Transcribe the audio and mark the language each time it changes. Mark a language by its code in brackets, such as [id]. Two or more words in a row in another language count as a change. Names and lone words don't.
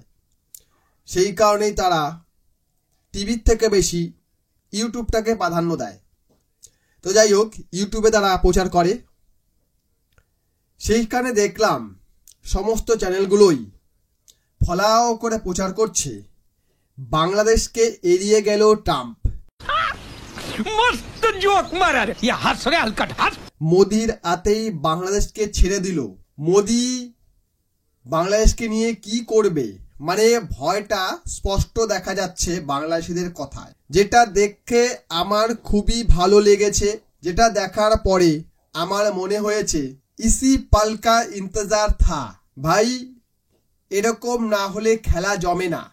[bn] সেই কারণেই তারা টিভির থেকে বেশি ইউটিউবটাকে প্রাধান্য দেয়। তো যাই হোক, ইউটিউবে তারা প্রচার করে। সেইখানে দেখলাম সমস্ত চ্যানেলগুলোই ফলাও করে প্রচার করছে বাংলাদেশকে এড়িয়ে গেল ট্রাম্প। [hi] मस्त जोक मारा रे ये हंस रे हलकट हंस [bn] মোদির হাতেই বাংলাদেশকে ছেড়ে দিল। মোদি বাংলাদেশকে নিয়ে কি করবে, মানে ভয়টা স্পষ্ট দেখা যাচ্ছে বাংলাদেশিদের কথায়, যেটা দেখে আমার খুবই ভালো লেগেছে। যেটা দেখার পরে আমার মনে হয়েছে [hi] इसी पल का इंतज़ार था भाई, [bn] এরকম না হলে খেলা জমে না।